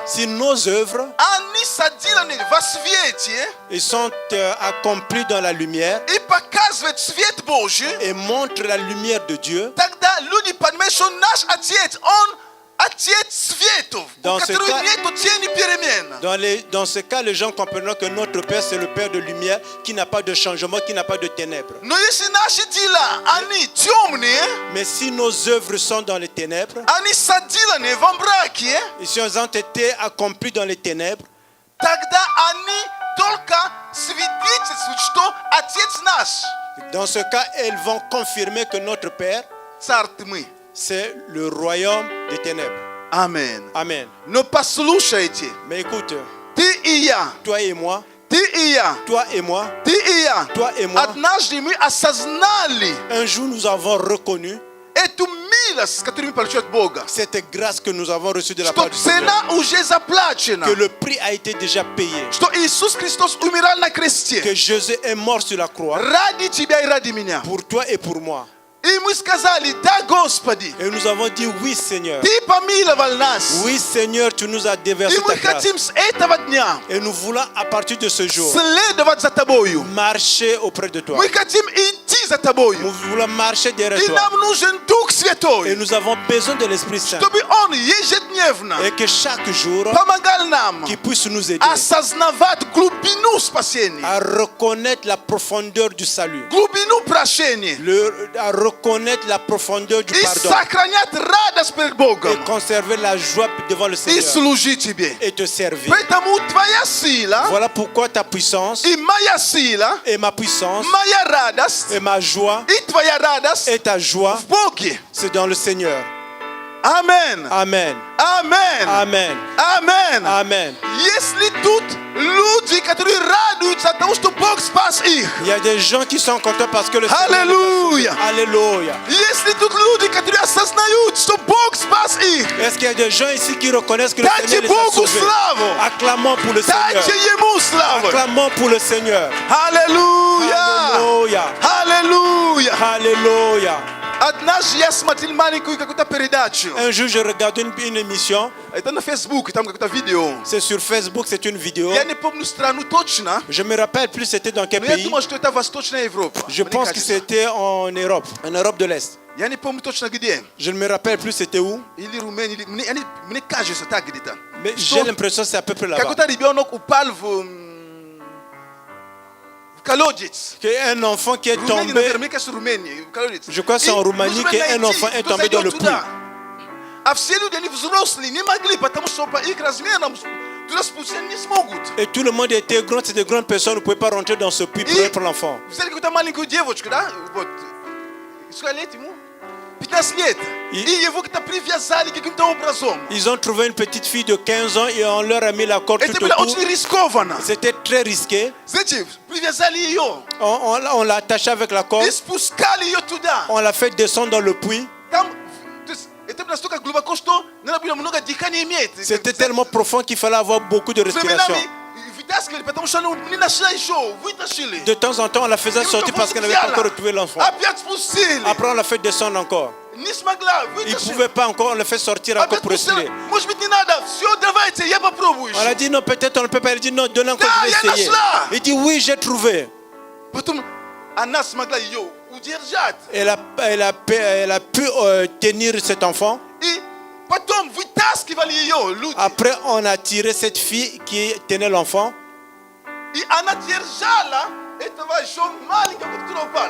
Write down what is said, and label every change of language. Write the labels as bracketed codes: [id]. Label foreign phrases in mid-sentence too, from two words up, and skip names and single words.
[fr] Si nos œuvres [ru] они соделаны во свете [fr] ils sont accomplis dans la lumière [ru] и показывают свет Божий, [fr] et montrent la lumière de Dieu, [ru] тогда люди понимают, что наш отец, он отец светов, у [fr] Dans ce [ru] которого [fr] cas- [ru] нету тени перемен. [fr] dans ce cas, les gens comprendront que notre Père, c'est le Père de lumière qui n'a pas de changement, qui n'a pas de ténèbres. [ru] Но если наши дела, они темные, [fr] Mais si nos œuvres sont dans les ténèbres, [ru] они соделаны во мраке, [fr] et si elles ont été accomplies dans les ténèbres, [ru] тогда они только свидетельствуют, что Отец наш, [fr] dans ce cas, elles vont confirmer que notre Père, [ru] царь тьмы. [fr] c'est le royaume des ténèbres. Amen. Amen. [ru] Но послушайте, [fr] Mais écoute, [ru] ты и я, [fr] toi et moi, [ru] ты и я, [fr] toi et moi, [ru] ты и я, [fr] toi et moi, [ru] однажды мы осознали [fr] un jour nous avons reconnu [ru] эту милость, которую мы получили от Бога, [fr] cette grâce que nous avons reçue de la [ru] что [fr] part du Seigneur, [ru] цена уже заплачена, [fr] que le prix a été déjà payé, [ru] что Иисус Христос умирал на кресте [fr] que Jésus est mort sur la croix [ru] ради тебя и ради меня. [fr] pour toi et pour moi. [ru] И мы сказали, да, Господи, [fr] Et nous avons dit oui Seigneur, [ru] Ты помиловал нас. [fr] oui Seigneur, tu nous as [ru] И [fr] déversé [ru] мы [fr] ta grâce. [ru] хотим с этого дня [fr] Et nous voulons à partir de ce jour [ru] следовать за Тобою. [fr] marcher auprès de toi. [ru] Мы хотим идти за [fr] Nous [ru] Тобою. [fr] voulons marcher derrière [ru] И [fr] toi. [ru] нам нужен Дух [fr] Et [ru] Святой, [fr] nous avons besoin de l'Esprit Saint. [ru] чтобы Он ежедневно [fr] Et que chaque jour, [ru] помогал нам [fr] qu'il puisse nous aider [ru] осознавать глубину спасения, [fr] à reconnaître la profondeur du salut, [ru] глубину прощения [fr] à reconnaître la profondeur du [ru] и [fr] pardon [ru] сохранять радость перед [fr] et [ru] Богом [fr] conserver la joie devant le [ru] и [fr] Seigneur [ru] служить Тебе. [fr] et te servir. [ru] Поэтому Твоя сила [fr] Voilà pourquoi ta puissance [ru] и моя сила, [fr] et ma puissance [ru] моя радость [fr] et ma joie [ru] и Твоя радость [fr] et ta joie, [ru] в Боге. [fr] c'est dans le Seigneur. Amen. Amen. Amen. Amen. Amen. Amen. [ru] Если тут люди, которые радуются от того, что Бог спас их. [fr] Il y a des gens qui sont contents parce que le Seigneur Alléluia. Alléluia. [ru] Если тут люди, которые осознают, что Бог спас их. [fr] Est-ce qu'il y a des gens ici qui reconnaissent que le [ru] Дайте [fr] Seigneur les a [ru] Богу [fr] sauvés? [ru] славу. [fr] Acclamons pour le Seigneur. [ru] Дайте Ему славу. [fr] Acclamons pour le Seigneur. [ru] Аллилуйя. [fr] Alléluia. [ru] Аллилуйя. [fr] Alléluia. [ru] Однажды я смотрел маленькую какую-то передачу. [fr] Un jour, je regardais une émission. [ru] Это на Facebook, там какое-то видео. [fr] C'est sur Facebook, c'est une vidéo. [ru] Я не помню страну точно, [fr] Je me rappelle plus c'était dans quel [ru] но я [fr] pays. [ru] думаю, что это Восточная Европа. [fr] Je [ru] Мне [fr] pense que [ru] кажется. [fr] c'était en Europe de l'Est. [ru] Я не помню точно где. [fr] Je ne me rappelle plus c'était où. [ru] Или Румыния, или... Мне кажется, так где-то. [fr] Mais j'ai l'impression que c'est à peu près là-bas. [ru] Какой-то ребенок упал в колодец. [fr] Qu'un enfant qui est [ru] Румыния, [fr] tombé, [ru] наверное, мне кажется, Румыния, в колодец. [fr] je crois que c'est en Roumanie qu'un enfant est tombé dans le puits. [ru] А все люди, они взрослые, не могли, потому что по их размерам туда спуститься не смогут. [fr] Et tout le monde était grand, c'était de grandes personnes ne pouvaient pas rentrer dans ce puits pour l'enfant. [ru] Взяли какую-то маленькую девочку, да? Вот. Сколько лет ему? 15 лет. И его как-то привязали каким-то образом. [fr] Ils ont trouvé une petite fille de 15 ans et on leur a mis la corde [ru] Это [fr] tout [ru] было [fr] autour. [ru] очень рискованно. [fr] C'était très risqué. [ru] Знаете, привязали ее [fr] On l'a attachée avec la [ru] и [fr] corde. [ru] спускали ее туда. [fr] On l'a fait descendre dans le puits. [ru] Там, то есть, это было настолько глубоко, что надо было много дыхания иметь. [fr] C'était tellement profond qu'il fallait avoir beaucoup de respiration. [ru] Временами вытаскивали, потому что она не нашла еще, вытащили. [fr] De temps en temps, on la faisait sortir parce qu'elle n'avait pas encore retrouvé l'enfant. [ru] Опять спустили. [fr] Après, on l'a fait descendre encore. [ru] Не смогла, [fr] Il ne [ru] вытащили. [fr] pouvait pas encore, on l'a fait sortir encore [ru] Опять [fr] pour [ru] спустила. [fr] respirer. [ru] Может быть, не надо. Все, давайте, я попробую [fr] On a [ru] еще. [fr] dit non, peut-être on ne peut pas. Il dit non, donne encore, [ru] Да, [fr] je [ru] я [fr] vais essayer. [ru] нашла. [fr] Il dit oui, j'ai trouvé. [ru] Потом она смогла ее удержать. [fr] Elle a pu tenir cet enfant. [ru] И потом вытаскивали ее люди. [fr] Après, on a tiré cette fille qui tenait l'enfant. [ru] И она держала этого еще маленького, который упал.